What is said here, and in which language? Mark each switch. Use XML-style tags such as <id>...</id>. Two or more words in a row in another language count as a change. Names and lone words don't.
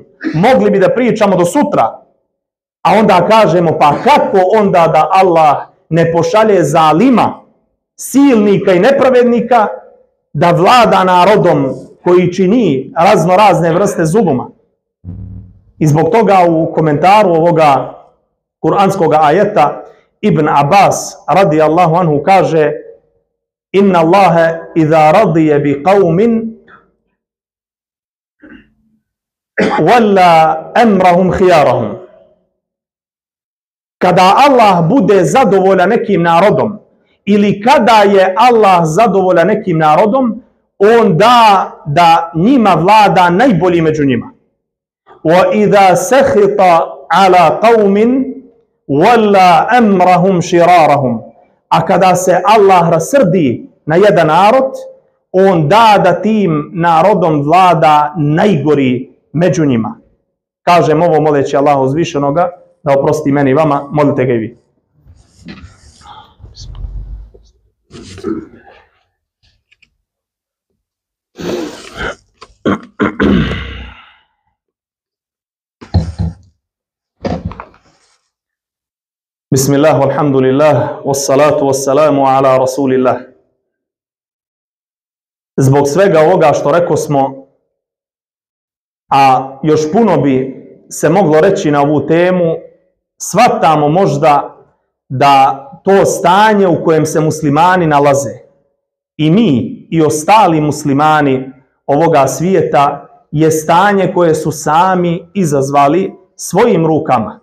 <bs>Mogli bi da pričamo do sutra, a onda kažemo pa kako onda da Allah ne pošalje zalima, silnika i nepravednika da vlada narodom koji čini razno razne vrste zuluma. I zbog toga u komentaru ovoga kuranskog ajeta Ibn Abbas</bs> <ar>رضي الله عنه</ar> <bs>kaže</bs> <ar>إن الله إذا رضي بقوم ولى أمرهم خيارهم.</ar> <bs>Kada Allah bude zadovoljan nekim narodom ili kada je Allah zadovoljan nekim narodom, on da njima vlada najbolji među njima.</bs> <ar>وَإِذَا سَخِطَ عَلَى قَوْمٍ وَلَّا أَمْرَهُمْ شِرَارَهُمْ.</ar> <bs>A kada se Allah rasrdi na jedan narod, on da tim narodom vlada najgori među njima. Kažem ovo moleći Allaha uzvišenoga da oprosti meni i vama, molite ga i vi.</bs> <ar>بسم الله، الحمد لله، والصلاة والسلام على رسول الله.</ar> <bs>Zbog svega ovoga što rekao smo, a još puno bi se moglo reći na ovu temu, shvatamo možda da to stanje u kojem se muslimani nalaze, i mi i ostali muslimani ovoga svijeta, je stanje koje su sami izazvali svojim rukama.</bs>